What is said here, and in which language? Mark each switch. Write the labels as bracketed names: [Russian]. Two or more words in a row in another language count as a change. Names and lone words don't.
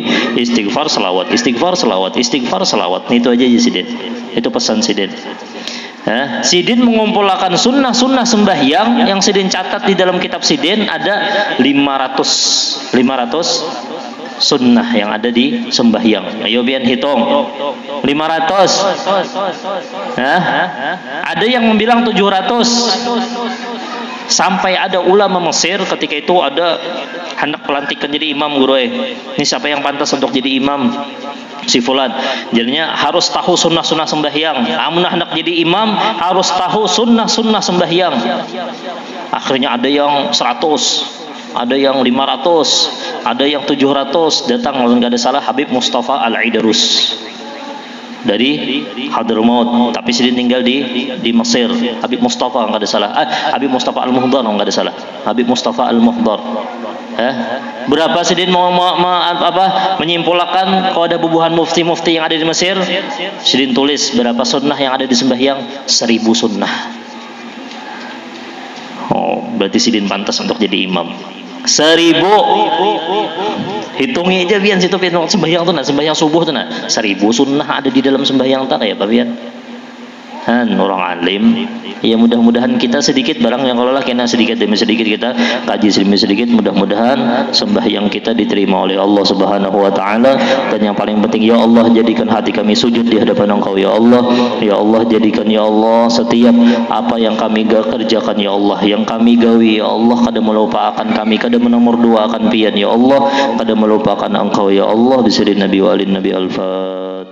[Indonesian] Istighfar salawat. Itu aja Sidin. Itu pesan Sidin. Sidin mengumpulkan sunnah-sunnah sembahyang yang Sidin catat di dalam kitab Sidin, ada 500 sunnah yang ada di sembahyang. Ayo biar hitung 500. Ada yang membilang 700. Sampai ada ulama Mesir ketika itu ada hendak pelantikan jadi imam guru. Ini siapa yang pantas untuk jadi imam? Si fulan. Jadinya harus tahu sunnah-sunnah sembahyang. Amunah hendak jadi imam harus tahu sunnah-sunnah sembahyang. Akhirnya ada yang 100, ada yang 500, ada yang 700. Datang kalau nggak ada salah Habib Mustafa Al-Idrus dari Hadramaut, tapi Sidin tinggal di Mesir. Habib Mustafa nggak ada salah. Habib Mustafa Al-Muhdar nggak ada salah. Habib Mustafa Al-Muhdar. Berapa Sidin menyimpulkan kalau ada bubuhan mufti-mufti yang ada di Mesir? Sidin tulis berapa sunnah yang ada di sembahyang? 1000 sunnah. Oh, berarti Sidin pantas untuk jadi imam. 1000. Hitungi aja biar situ sembahyang tuh nah, sembahyang subuh tuh nah, 1000 sunnah ada di dalam sembahyang tak ya Pak Bian. Orang alim. Ya mudah-mudahan kita sedikit barang yang kalau lah kena sedikit demi sedikit kita kaji demi sedikit, mudah-mudahan sembahyang kita diterima oleh [Arabic] الله سبحانه وتعالى. [Indonesian] Dan yang paling penting, ya Allah, jadikan hati kami sujud di hadapan Engkau ya Allah. Ya Allah, jadikan ya Allah setiap apa yang kami kerjakan ya Allah, yang kami gawi ya Allah, [Banjar] kada melupakan kami, kada menomor 2 akan pian ya Allah, kada melupakan Engkau ya Allah. [Arabic] بسم الله نبي وآل نبي الفاتحة.